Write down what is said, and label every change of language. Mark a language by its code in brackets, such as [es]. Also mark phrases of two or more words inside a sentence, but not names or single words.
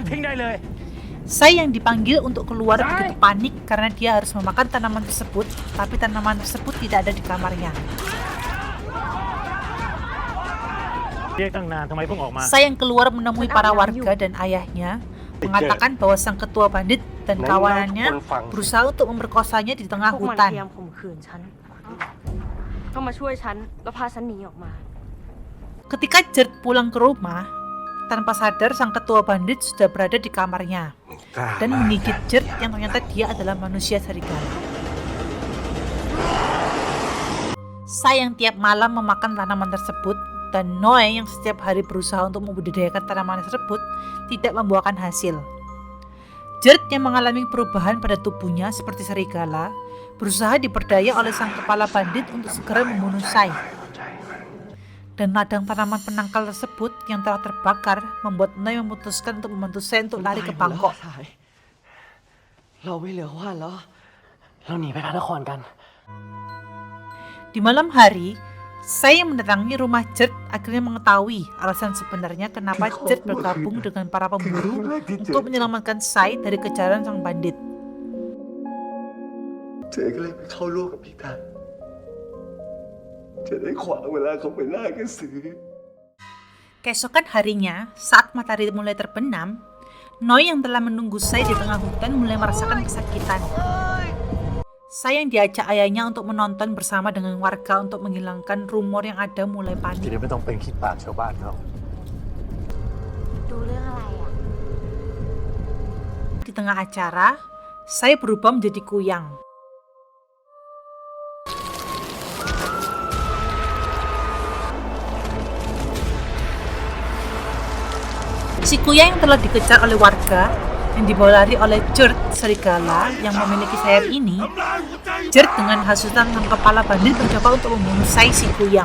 [id] Sai yang dipanggil untuk keluar begitu panik karena dia harus memakan tanaman tersebut, tapi tanaman tersebut tidak ada di kamarnya. Sai yang keluar menemui para warga dan ayahnya mengatakan bahwa sang ketua bandit dan kawanannya berusaha untuk memperkosanya di tengah [th] พวกมันพ [id] hutan. [th] ยายามข่มขืนฉันก็มาช่วยฉันแล้วพาฉันหนีออกมา [id] Ketika Jert pulang ke rumah, tanpa sadar sang ketua bandit sudah berada di kamarnya dan menggigit Jert yang ternyata dia adalah manusia serigala. Sai yang tiap malam memakan tanaman tersebut dan Noi yang setiap hari berusaha untuk membudidayakan tanaman tersebut tidak membuahkan hasil. Jert yang mengalami perubahan pada tubuhnya seperti serigala berusaha diperdaya oleh sang kepala bandit untuk segera membunuh Sai. Dan ladang tanaman penangkal tersebut yang telah terbakar membuat Noi memutuskan untuk membantu Sai untuk lari ke Bangkok. [th] เราไม่เหลือว่านแล้ว เราหนีไปพระนครกัน [id] Di malam hari, Sai yang mendatangi rumah Jert akhirnya mengetahui alasan sebenarnya kenapa Jert bergabung dengan para pemburu untuk menyelamatkan Sai dari kejaran sang bandit. [th] เจ๊ก็เลยไปเข้าร่วมกับพี่ทันจะได้ขวางเวลาเขาไปล่ากระสือ [id] Keesokan harinya, saat matahari mulai terbenam, Noi yang telah menunggu Sai di tengah hutan mulai merasakan kesakitan. Sai yang diajak ayahnya untuk menonton bersama dengan warga untuk menghilangkan rumor yang ada mulai [th] ที [id] panik. [th] นี้ไม่ต้องเป็นขี้ปากชาวบ้านเขา ดูเรื่องอะไรอ่ะ [id] Di tengah acara, Sai berubah menjadi kuyang. Si kuyang yang telah dikejar oleh warga yang dibawa lari oleh Jert serigala yang memiliki sayap ini, Jert dengan hasutan sang kepala bandit mencoba untuk membunuh Sai si kuyang.